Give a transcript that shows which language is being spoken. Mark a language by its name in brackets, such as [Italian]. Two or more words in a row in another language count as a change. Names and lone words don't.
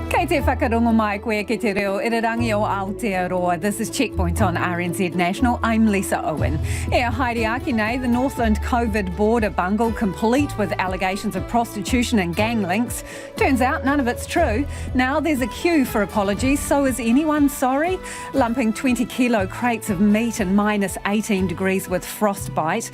[Māori] te whakarongo mai koe ki te reo irirangi o Aotearoa. [English] This is Checkpoint on RNZ National. I'm Lisa Owen. [Māori] Haere aki nei, [English] the Northland COVID border bungle complete with allegations of prostitution and gang links. Turns out none of it's true. Now there's a queue for apologies, so is anyone sorry? Lumping 20 kilo crates of meat in minus 18 degrees with frostbite.